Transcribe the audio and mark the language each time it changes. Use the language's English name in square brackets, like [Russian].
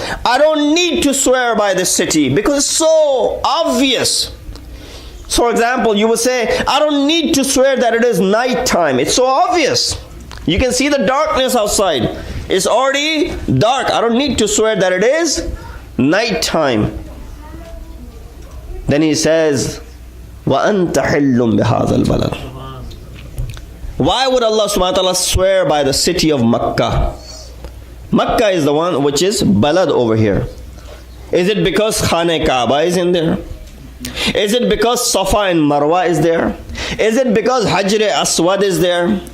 [English] I don't need to swear by the city because it's so obvious. So for example, you would say, I don't need to swear that it is night time. It's so obvious. You can see the darkness outside. It's already dark. I don't need to swear that it is night time. Then he says, [Arabic] وَأَنْتَ حِلٌّ بِهَذَا الْبَلَدِ. [English] Why would Allah subhanahu wa ta'ala swear by the city of Makkah? Makkah is the one which is balad over here. Is it because Khane Kaaba is in there? Is it because Safa and Marwa is there? Is it because Hajr Aswad is there?